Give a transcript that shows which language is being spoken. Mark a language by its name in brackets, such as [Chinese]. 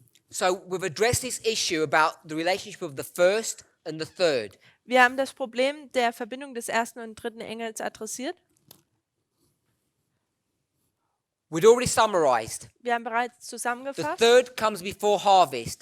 [English] So we've addressed this issue about the relationship of the first and the third. [German] Wir haben das Problem der Verbindung des ersten und dritten Engels adressiert. [English] We'd already summarized. [German] Wir haben bereits [English] The [German] zusammengefasst, [English] third comes before harvest.